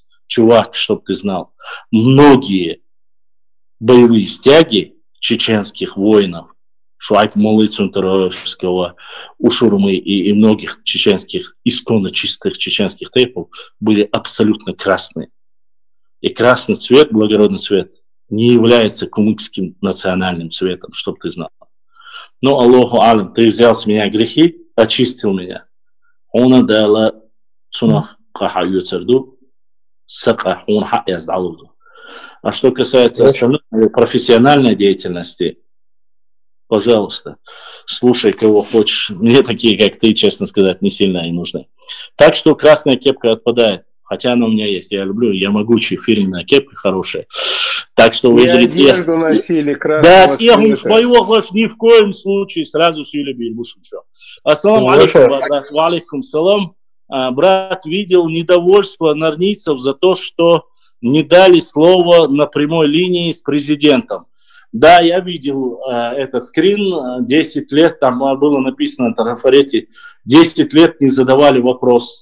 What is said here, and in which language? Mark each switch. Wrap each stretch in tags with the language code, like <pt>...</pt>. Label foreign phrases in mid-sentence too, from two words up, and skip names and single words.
<ru>Чувак, чтоб ты знал, многие боевые стяги чеченских воинов, Шуайб-Молы Цунтаровского, Ушурмы и многих чеченских, исконно чистых чеченских тейпов были абсолютно красные. И красный цвет, благородный цвет, не является кумыкским национальным цветом, чтоб ты знал. Но</ru> <ar>الله أعلم,</ar> <ru>ты взял с меня грехи, очистил меня.</ru> <ce>Она дала цунах каха юцерду, сака хунха яздалуду.</ce> <ru>А что касается остальной профессиональной деятельности, пожалуйста, слушай кого хочешь. Мне такие, как ты, честно сказать, не сильно и нужны. Так что красная кепка отпадает. Хотя она у меня есть, я люблю, я могучий, фирменная кепка хорошая. Так что вы одежду носили красного да, теху своего ваш ни в коем случае сразу сюли бильбушу.</ru> <ar>السلام عليكم, брат, وعليكم السلام.</ar> <ru>Брат видел недовольство нарнийцев за то, что не дали слово на прямой линии с президентом. Да, я видел этот скрин, 10 лет, там было написано на трафарете, 10 лет не задавали вопрос.</ru>